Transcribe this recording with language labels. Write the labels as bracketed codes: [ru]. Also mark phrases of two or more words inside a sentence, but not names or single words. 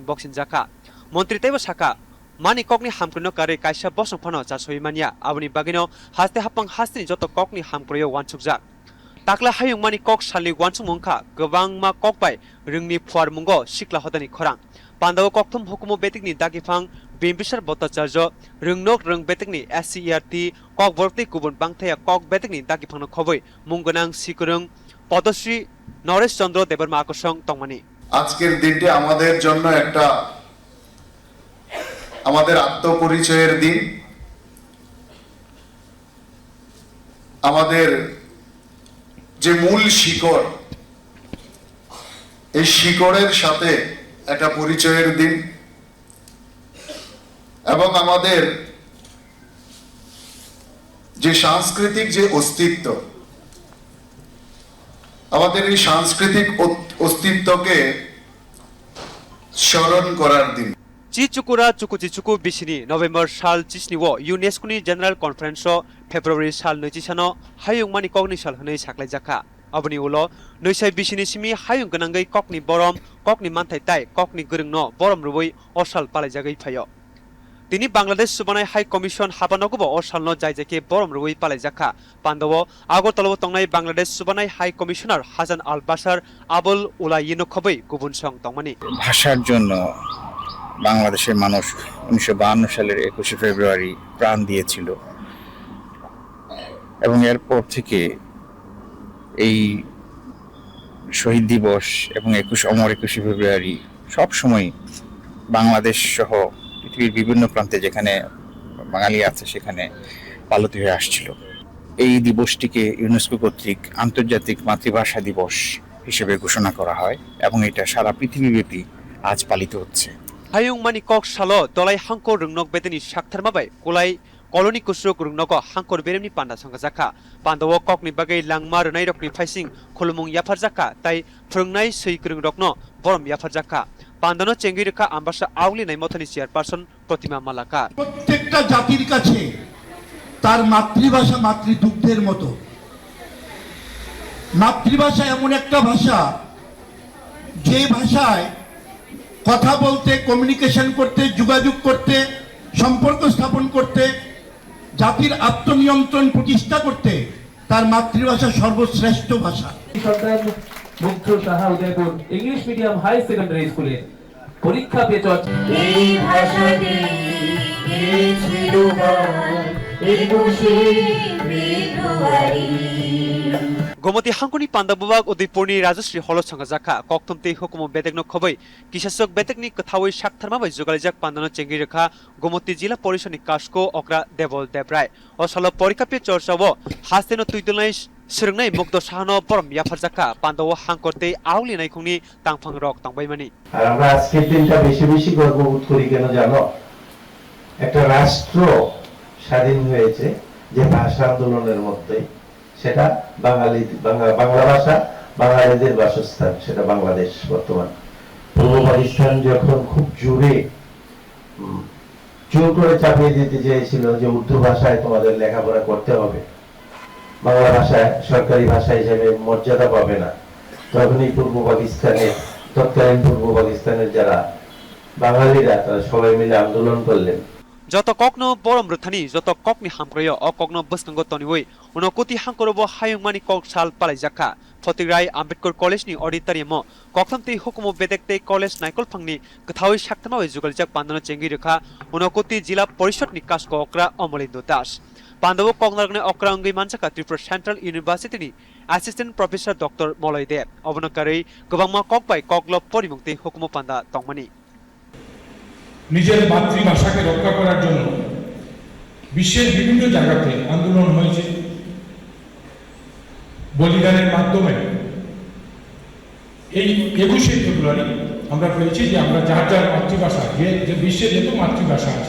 [trp] बक्सिन जाखा मन्त्री तैबो साका मानि ककनि हामख्रनो कारे कायसा बसं फानो जासoi मानिया आबनि बागैनो हास्ते हापं हास्तेनि जत ककनि हामख्रयो वानसुकजाक ताकला हायुं मानि कक सालनि वानसुक मुंखा गोबां मा कक बाय रोंनि फुवार मुंगो सिक्ला हदानि खरां पान्दाव ककथुम हुकुमो बेतिकनि दागिफां बिम्बिसार भट्टाचार्य रोंनोक रों बेतिकनि एससीईआरटी कक बरकनि गुबुन बांथाया कक बेतिकनि दागिफांनो खबै मुंगोनां सिकुरं पद्मश्री नरेश चंद्र देबबर्मा আকর্ষণ তংমানি [bn] আজকের দিনটি আমাদের জন্য একটা আমাদের আত্মপরিচয়ের দিন আমাদের যে মূল শিকড় এই শিকড়ের সাথে একটা পরিচয়ের দিন এবং আমাদের যে সাংস্কৃতিক যে অস্তিত্ব আমাদের এই সাংস্কৃতিক অস্তিত্বকে স্মরণ করার দিন [trp] চিচুকুরা চুকুচিচুকু বিসিনি নভেম্বর সাল চিসনিও ইউনেস্কোनि [en] General Conference [trp] फेब्रुवारि साल 20 सानो हायुंमानि ककनि साल हनै साख्लाय जाखा अबनि उलो नैसाय बिसिनि सिमि हायुं गनांगै ककनि बरम ककनि मानथाय ताय ककनि गोरोंनो बरम रुबै असाल पालाय जागै फायो তিনি বাংলাদেশ সুবানাই [en] High Commission [trp] হাবানগব অসালনো जायजाके बरम रुबै पालाय जाखा पान्दाव আগরতলাव तंनाय बांलादेश सुबानाय [en] High Commissioner [trp] हासान आल बाशार आबुल उलायिनो खबै गुबुन सं तंमानि [bn] ভাষার জন্য বাংলাদেশের মানুষ 1952 সালের 21 ফেব্রুয়ারি প্রাণ দিয়েছিল এবং এরপর থেকে এই শহীদ দিবস এবং 21 ফেব্রুয়ারি সব সময় বাংলাদেশ সহ পৃথিবীর বিভিন্ন প্রান্তে যেখানে বাঙালি আছে সেখানে পালিত হয়ে আসছিল এই দিবসটিকে ইউনেস্কো কর্তৃক আন্তর্জাতিক মাতৃভাষা দিবস হিসেবে ঘোষণা করা হয় এবং এটা সারা পৃথিবীব্যাপী আজ পালিত হচ্ছে [trp] हायुंमानि कक सालो दलाय हांको रोंनक बेतेनि साक्थारमाबाय कोलाय कलनि कुसुक रोंनक हांकोर बेरेमनि पान्दा संगाजाखा पान्दाव ककनि बागै लांमा रनाय रकनि फाइसिं खुलुमुं याफार जाखा ताय फोरोंनाय सैक्रों रकनो बरम याफार जाखा पान्दानो चेंगि रेखा आम्बासा आवलिनाय मथानि चेयारपारसन प्रतिमा मालाका [bn] প্রত্যেকটা জাতির কাছে তার মাতৃভাষা মাতৃদুগ্ধের মতো মাতৃভাষা এমন একটা ভাষা যে ভাষায় কথা বলতে কমিউনিকেশন করতে যোগাযোগ করতে সম্পর্ক স্থাপন করতে জাতির আত্মনিয়ন্ত্রণ প্রতিষ্ঠা করতে তার মাতৃভাষা সর্বশ্রেষ্ঠ ভাষা সন্তান মুগ্ধ সাহা উদয়পুর ইংলিশ মিডিয়াম হাই সেকেন্ডারি স্কুলে পরীক্ষা পে চর্চা এই ভাষাতে গেছিল গান 21 ফেব্রুয়ারি [trp] गोमती हांकुनि पान्दा बुबाग उदयपुरनि राजश्री हल संगाजाखा ककथुमते हुकुम बेतेकनो खबै किसासक बेतेकनि कथावै साक्थारमाबाय जुगालिजाक पान्दानो चेंगि रेखा गोमती जिल्ला परिषदनि कासको अक्रा देवल देवराय असल परीक्षा पे चर्चावो हास्तेनो तुइदुलनाय स्रोंनाय मुग्ध साहनो बरम याफार जाखा पान्दाव हांकरते आवलिनाय खुंनि तांफां रक तांबायमानि [bn] আর আমরা আজকের দিনটা বেশি বেশি গর্ববোধ করি কেন জানো একটা রাষ্ট্র স্বাধীন হয়েছে যে ভাষা আন্দোলনের মধ্যে সেটা বাংলা ভাষা বাঙালিদের বাসস্থান সেটা বাংলাদেশ বর্তমান পূর্ব পাকিস্তান যখন খুব জোর করে চাপিয়ে দিতে চেয়েছিল যে উর্দু ভাষায় তোমাদের লেখাপড়া করতে হবে বাংলা ভাষা সরকারি ভাষা হিসেবে মর্যাদা পাবে না তখনই তৎকালীন পূর্ব পাকিস্তানের যারা বাঙালিরা তারা সবাই মিলে আন্দোলন করলেন [trp] जत ककनो बरम रथानि जत ककनि हामख्रयो अ ककनो बसकंगो तनिवै उनकोति हांकरबो हायुंमानि कक साल पालायजाखा फतिग्राय आम्बेडकर कलेजनि ऑडिटोरियम ककथमते हुकुमो बेदेकते कलेज नायकलफांनि गथावै साक्थामावै जुगालिजाक पान्दानो चेंगि रेखा उनकोति जिल्ला परिषदनि कासको अक्रा अमलिन्दो दास पान्दाव ककनारगने अक्रा अंगै मानसाका त्रिपुरा सेन्ट्रल यूनिभार्सिटीनि [en] Assistant Professor [trp] डॉक्टर मलय देव अबनकारै गोबांमा कक बाय ककल परिमुक्ति हुकुमो पान्दा तंमानि [bn] নিজের মাতৃভাষাকে রক্ষা করার জন্য বিশ্বের বিভিন্ন জায়গাতে আন্দোলন হয়েছে, বলিদানের মাধ্যমে এই 21শে ফেব্রুয়ারি আমরা পেয়েছি যে আমরা যার যার মাতৃভাষা, যে বিশ্বের যত মাতৃভাষা আছে,